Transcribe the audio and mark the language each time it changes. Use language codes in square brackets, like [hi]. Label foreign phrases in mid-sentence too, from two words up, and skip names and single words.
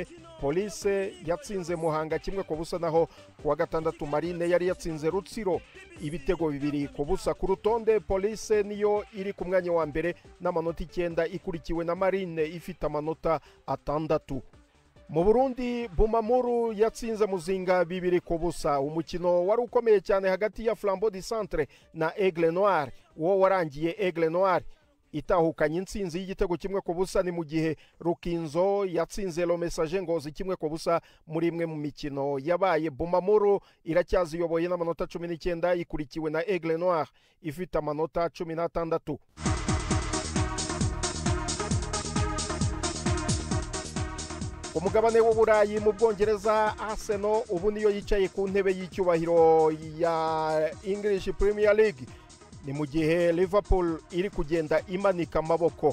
[rw] Police yatsinze Muhanga 1-0 naho kuwa gatandatu Marine yari yatsinze Rutsiro ibitego 2-0 ku rutonde. Police niyo iri ku mwanya wa mbere n'amanota 9 ikurikiwe na Marine ifite amanota 6. Mu Burundi Bumamuru yatsinze Muzinga 2-0 umukino wari ukomeye cyane hagati ya Flambeau du Centre na Aigle Noir wo warangiye Aigle Noir itahukanye intsinzi y'igitego 1-0 ni mu gihe Rukinzo yatsinze Le Messager Ngozi 1-0 muri imwe mu mikino yabaye. Bumamuru iracyaziyoboye n'amanota 19 ikurikiwe na Aigle Noir ifite amanota 16. Umugabane w'Uburayi mu Bwongereza Arsenal ubu niyo yicaye ku ntebe y'icyubahiro ya English Premier League ni mu gihe Liverpool iri kugenda imanika amaboko.